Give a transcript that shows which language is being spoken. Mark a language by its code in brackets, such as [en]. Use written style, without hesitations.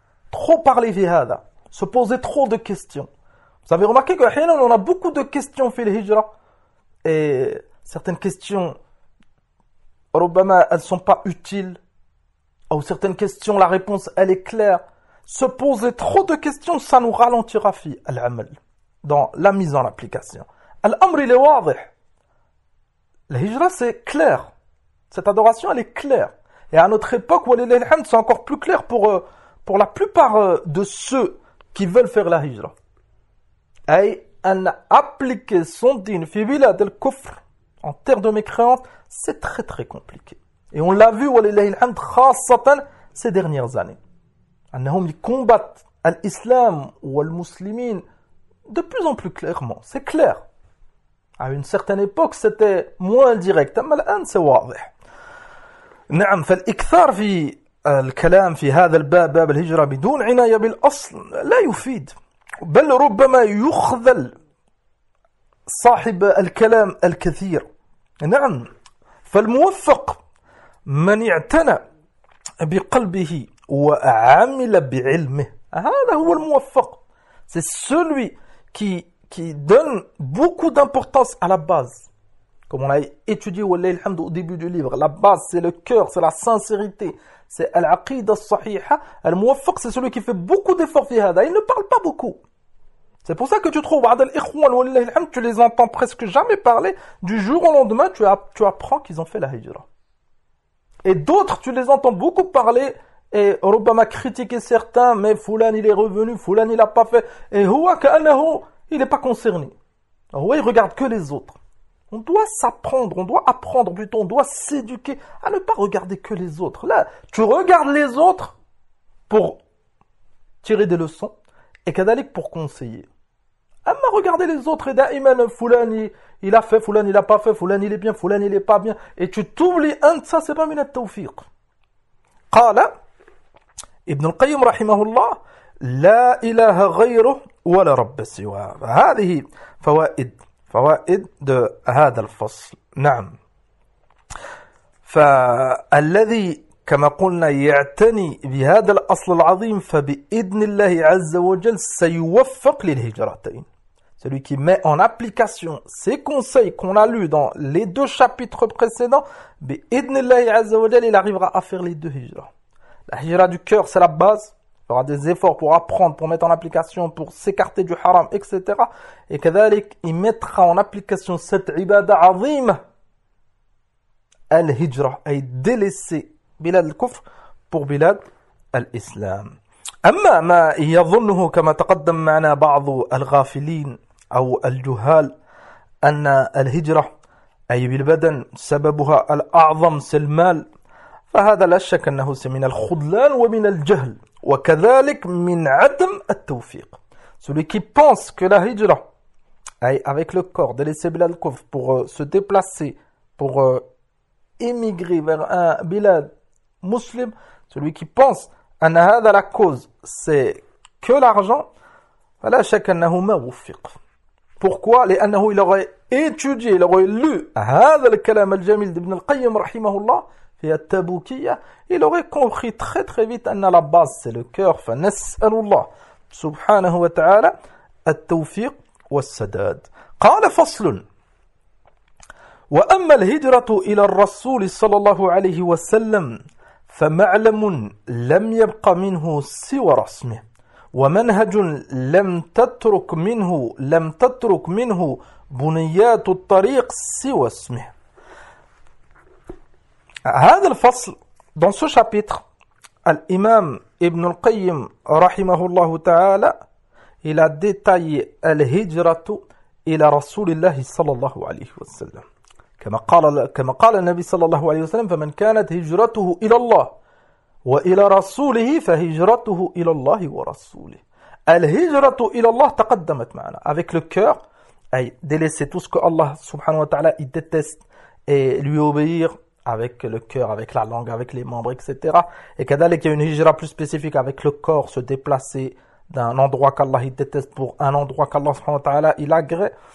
[fr] Trop parler في هذا, se poser trop de questions. Vous avez remarqué que حينًا on a beaucoup de questions في الهجرة et certaines questions ربما elles sont pas utiles ou certaines questions la réponse elle est claire. Se poser trop de questions, ça nous ralentira fi al-amal, dans la mise en application. Al-amr il est wadih. La hijra c'est clair. Cette adoration elle est claire. Et à notre époque, [ar] walillahi alhamd, [fr] c'est encore plus clair pour la plupart de ceux qui veulent faire la hijra. Ay an appliquer son din [ar] fi bilad al-kufr, [fr] en terre de mécréante, c'est très très compliqué. Et on l'a vu, [ar] walillahi alhamd, [fr] khassatan ces dernières années. [ar] أنهم يقاتلون الإسلام والمسلمين [fr] de plus en plus clairement. C'est clair. À une certaine époque, c'était moins direct. [ar] أما الآن, c'est واضح. نعم, فالإكثار في الكلام في هذا الباب, باب الهجرة بدون عناية بالأصل, لا يفيد. بل ربما يخذل صاحب الكلام الكثير. نعم, فالموفق من اعتنى بقلبه وعمل بعلمه. هذا هو الموفق. [fr] C'est celui qui donne beaucoup d'importance à la base. Comme on a étudié [ar] wallahi alhamd [fr] au début du livre, la base c'est le cœur, c'est la sincérité, c'est al-aqida sahiha. Al-muwaffaq c'est celui qui fait beaucoup d'efforts [ar] fi hada. [fr] Il ne parle pas beaucoup. C'est pour ça que tu trouves [ar] ba'd al-ikhwan wallahi alhamd, [fr] tu les entends presque jamais parler. Du jour au lendemain, tu apprends qu'ils ont fait la hijra. Et d'autres, tu les entends beaucoup parler. Et ربما critiquer certains, mais Fulan il est revenu, Fulan il a pas fait. Et huwa ka'annahu, il est pas concerné. Huwa il regarde que les autres. On doit s'apprendre, on doit apprendre plutôt, on doit s'éduquer à ne pas regarder que les autres. Là, tu regardes les autres pour tirer des leçons et kadhalik pour conseiller. Amma regarder les autres et da'iman Fulan il a fait, Fulan il a pas fait, Fulan il est bien, Fulan il est pas bien. Et tu t'oublies un de ça, c'est pas [ar] min at-tawfiq. قال ابن القيم رحمه الله لا إله غيره ولا رب سواه. هذه فوائد هذا الفصل. نعم, فالذي كما قلنا يعتني بهذا الأصل العظيم فبإذن الله عز وجل سيوفق للهجرتين. [fr] Celui qui met en application ces conseils qu'on a lus dans les deux chapitres précédents, [ar] bi'idnillahi azza wa jal, [fr] il arrivera à faire les deux hijras. La hijra du cœur, c'est la base. Il y aura des efforts pour apprendre, pour mettre en application, pour s'écarter du haram, etc. Et كذلك, il mettra en application cette ibada azim, al-hijra, et délaisser bilad al-kufr pour bilad al-islam. [ar] أما ما يظنه كما تقدم معنا بعض الغافلين أو الجهال أن الهجرة أي بالبدن سببها الأعظم سلمال، فهذا لا شك أنه من الخذلان ومن الجهل وكذلك من عدم التوفيق. [fr] Celui qui pense que la hijra, avec le corps, de laisser Bilal Kufr pour se déplacer, pour émigrer vers un Bilal musulman, celui qui pense أن هذا la cause, c'est que l'argent, [ar] فلا شك أنه ما وفق. [fr] Pourquoi ? لأنه il aurait étudié, il aurait lu [ar] هذا الكلام الجميل [fr] d'Ibn al-Qayyim [ar] رحمه الله في التبوكية, [fr] il aurait compris très très vite أن la base c'est le cœur. [ar] فنسأل الله سبحانه وتعالى التوفيق والسداد. قال فصل: وأما الهجرة إلى الرسول صلى الله عليه وسلم فمعلم لم يبق منه سوى رسمه ومنهج لم تترك منه بنيات الطريق سوى اسمه. هذا الفصل [fr] dans ce chapitre [ar] الإمام ابن القيم رحمه الله تعالى إلى ديتاي الهجرة إلى رسول الله صلى الله عليه وسلم كما قال النبي صلى الله عليه وسلم: فمن كانت هجرته إلى الله وإلى رسوله فهجرته إلى الله ورسوله. الهجرة إلى الله تقدمت معنا [fr] avec le cœur, أي délaisser tout ce que Allah سبحانه وتعالى déteste et lui obéir avec le cœur, avec la langue, avec les membres, etc. Et كذلك il y a une hijra plus spécifique avec le corps, se déplacer d'un endroit qu'Allah déteste pour un endroit qu'Allah سبحانه وتعالى il agrée.